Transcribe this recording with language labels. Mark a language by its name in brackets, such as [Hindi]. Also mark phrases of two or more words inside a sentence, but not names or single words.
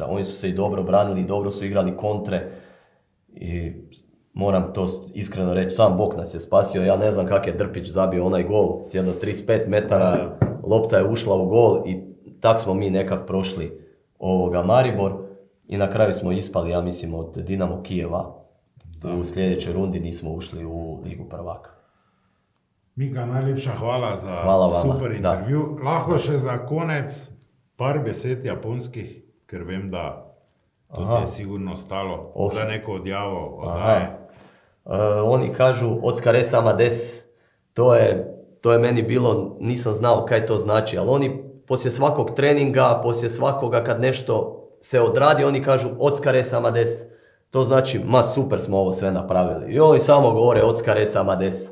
[Croatian] Oni su se i dobro branili, dobro su igrali kontre i moram to iskreno reći, sam Bog nas je spasio. Ja ne znam kak je Drpić zabio onaj gol s jedno 35 metara, lopta je ušla u gol i tak smo mi nekak prošli Maribor i na kraju smo ispali, ja mislim, od Dinamo Kijeva. U sljedećoj rundi nismo ušli u Ligu prvaka. [Slovenian] Mika, najlepša hvala za hvala super intervju. Lahko še za konec par besed japonskih, ker vem, da to ti je sigurno stalo za neko odjavo oddaje. [Croatian] Oni kažu [Japanese] お疲れ様です. [Croatian] To je meni bilo, nisam znao kaj to znači, ali oni poslije svakog treninga, poslije svakoga kad nešto se odradi, oni kažu [Japanese] お疲れ様です. [Croatian] To znači, ma super smo ovo sve napravili. I oni samo govore [Japanese] お疲れ様です.